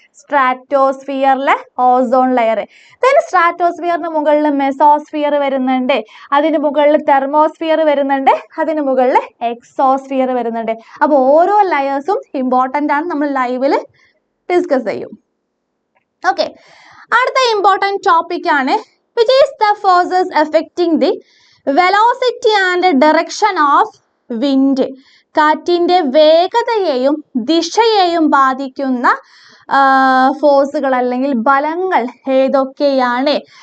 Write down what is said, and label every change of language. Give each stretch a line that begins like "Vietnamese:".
Malayalam: സ്ട്രാറ്റോസ്ഫിയറിലെ ozone layer. then സ്ട്രാറ്റോസ്ഫിയറിന് മുകളിൽ mesosphere വരുന്നുണ്ട്, അതിന് മുകളിൽ തെർമോസ്ഫിയർ വരുന്നുണ്ട്, അതിന് മുകളിൽ എക്സോസ്ഫിയർ വരുന്നുണ്ട്. അപ്പോൾ ഓരോ ലെയേഴ്സും ഇമ്പോർട്ടൻ്റ് ആണ്, നമ്മൾ ലൈവിൽ ഡിസ്കസ് ചെയ്യും. ഓക്കെ, അടുത്ത ഇമ്പോർട്ടൻറ്റ് ടോപ്പിക് ആണ്
English: which is the forces affecting the velocity and direction of wind.
Malayalam: കാറ്റിന്റെ വേഗതയെയും ദിശയെയും ബാധിക്കുന്ന ഫോഴ്സുകൾ അല്ലെങ്കിൽ ബലങ്ങൾ ഏതൊക്കെയാണ്?